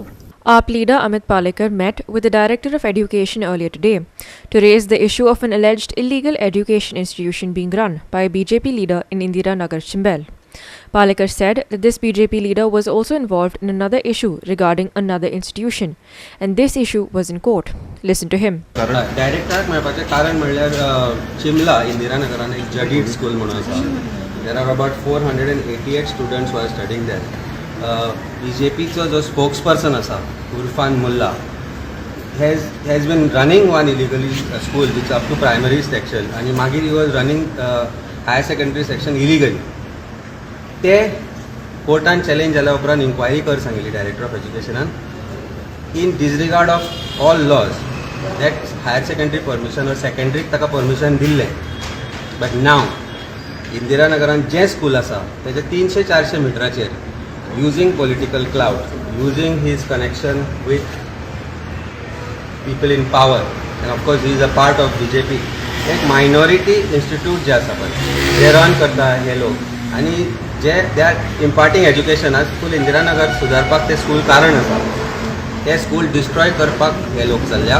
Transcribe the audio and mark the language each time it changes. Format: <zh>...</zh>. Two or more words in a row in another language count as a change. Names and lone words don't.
<en>AAP leader Amit Palekar met with the Director of Education earlier today to raise the issue of an alleged illegal education institution being run by a BJP leader in Indira Nagar, Chimbel. Palekar said that this BJP leader was also involved in another issue regarding another institution, and this issue was in court. Listen to him.</en> <kok>डायरेक्टराक मेळपाचें कारण म्हणल्यार चिमला इंदिरा नगरान एक जडीड स्कूल म्हणून आसा.</kok> <en>There are about 488 students who are studying there.</en> <kok>BJPचो जो spokesperson आसा</kok> <en>उर्फान मुल्ला has been running one illegally school which is up to primary section and मागीर he was running higher secondary section illegally.</en> <kok>ते कोर्टान चॅलेंज जाल्या उपरांत इन्क्वायरी कर सांगिल्ली</kok> <en>Director of Education in disregard of all laws that higher secondary permission or</en> <kok>सेकंडरीक ताका परमिशन दिल्लें.</kok> <en>but now</en> <kok>इंदिरा नगरान जें स्कूल आसा तेजे 300-400 मिटराचेर</kok> <en>using political clout using his connection with people in power and of course he is a part of BJP</en> <kok>एक</kok> <en>minority institute</en> <kok>जे आसा पळय जे रन करता हे लोक आनी जे</kok> <en>they are imparting education</en> <kok>आज स्कूल इंदिरा नगर सुदारपाक ते स्कूल कारण आसा ते स्कूल डिस्ट्रॉय करपाक हे लोक चल्ल्या.</kok>